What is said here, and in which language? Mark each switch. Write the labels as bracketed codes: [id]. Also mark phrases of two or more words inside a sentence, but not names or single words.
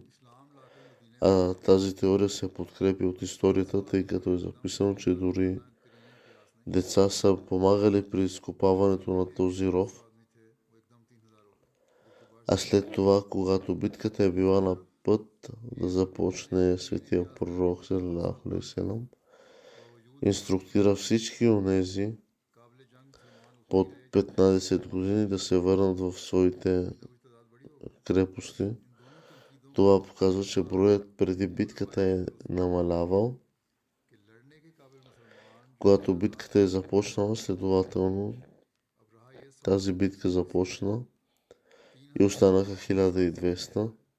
[bg] А тази теория се подкрепи от историята, тъй като е записано, че дори деца са помагали при изкопаването на този ров. А след това, когато битката е била на път да започне, светия пророк [ar] صلى الله عليه وسلم [bg] инструктира всички онези под 15 години да се върнат в своите крепости. Това показва, че броят преди битката е намалявал. Когато битката е започнала, следователно тази битка започна и останаха 1200.